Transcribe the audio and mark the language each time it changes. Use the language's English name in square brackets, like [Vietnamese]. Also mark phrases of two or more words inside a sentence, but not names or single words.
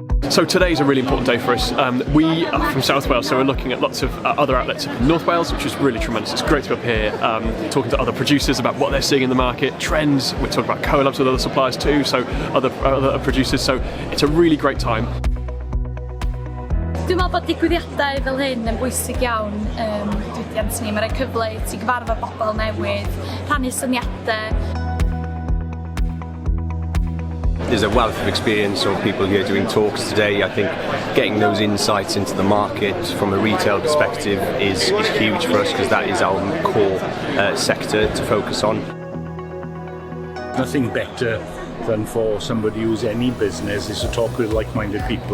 [English] So today's a really important day for us. We are from South Wales, so we're looking at lots of other outlets in North Wales, which is really tremendous. It's great to be up here talking to other producers about what they're seeing in the market, trends. We're talking about collabs with other suppliers too, so other producers. So it's a really great time. [Welsh] Dwi'n meddwl bod digwyddiadau fel hyn yn bwysig iawn diwydiant ni. Mae'n rhoi cyfle i ti gyfarfod bobl newydd, rhannu syniadau. [English] There's a wealth of experience of people here doing talks today. I think getting those insights into the market from a retail perspective is huge for us because that is our core sector to focus on. Nothing better than for somebody who's any business is to talk with like-minded people.